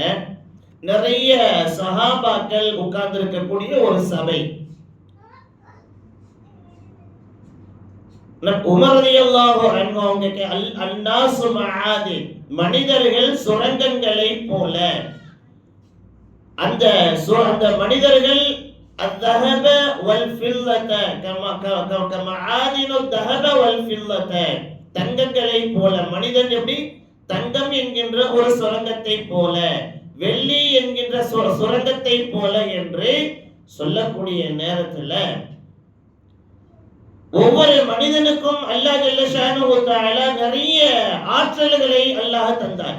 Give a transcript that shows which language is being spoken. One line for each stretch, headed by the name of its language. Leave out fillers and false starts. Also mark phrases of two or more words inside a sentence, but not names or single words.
Tamil: நிறைய சஹாபாக்கள் உட்கார்ந்து இருக்கக்கூடிய ஒரு சபை. உமர்
Arabic: رضي الله عنه
Tamil: அவங்க
Arabic: الناس معادن,
Tamil: மனிதர்கள் சுரங்கங்களை போல. அந்த மனிதர்கள்
Arabic: الذهب والفضة كمعادن الذهب والفضة,
Tamil: தங்கங்களை போல. மனிதன் எப்படி தங்கம் என்கின்ற ஒரு சுரங்கத்தை போல, வெள்ளி என்கின்ற சுரங்கத்தை போல என்று சொல்லக்கூடிய நேரத்துல ஒவ்வொரு மனிதனுக்கும்
Arabic: الله جل شأنه وتعالى
Tamil: நிறைய ஆற்றல்களை அல்லாஹ் தந்தார்.